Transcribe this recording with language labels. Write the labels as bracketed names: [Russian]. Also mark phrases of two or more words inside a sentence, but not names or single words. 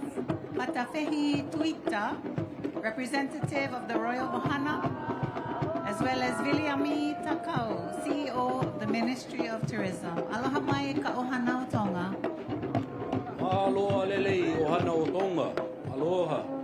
[English] Matafehi Tuita, representative of the Royal Ohana, as well as Viliami Takao, CEO of the Ministry of Tourism. [Hawaiian] Aloha mai ka ohana o Tonga. Aloha lelei ohana o Tonga. Aloha.